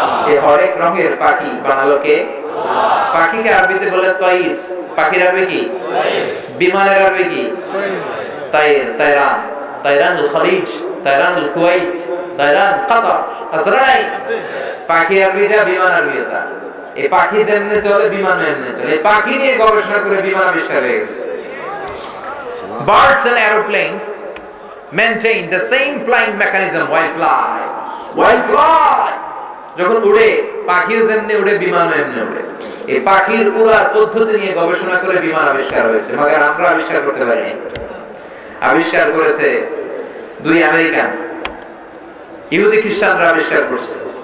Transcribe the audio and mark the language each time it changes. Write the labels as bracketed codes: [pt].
[bn] এই হরেক রঙের পাখি বানালো কে? পাখিকে আরবিতে বলে তাইর। পাখির আরবি কি? বিমানের আরবি কি? তাইর, তাইরান, তাইরানুল খলিজ, তাইরানুল কুওয়াইত, তাইরান কাতার। আসলে নাই পাখি আরবিটা, বিমান আরবিটা। এই পাখি যেমনে চলে বিমান এমনি চলে। এই পাখি নিয়ে গবেষণা করে বিমান আবিষ্কার হয়ে গেছে। [en] Birds and aeroplanes maintain the same flying mechanism while fly. While fly, [bn] যখন উড়ে পাখিও যেমনি উড়ে বিমানও এমনি উড়ে। এই পাখির উড়ার পদ্ধতি নিয়ে গবেষণা করে বিমান আবিষ্কার হয়েছে, মगर আমরা আবিষ্কার করতে পারিনি। আবিষ্কার করেছে 2 আমেরিকান, ইহুদি খ্রিস্টানরা আবিষ্কার করছে।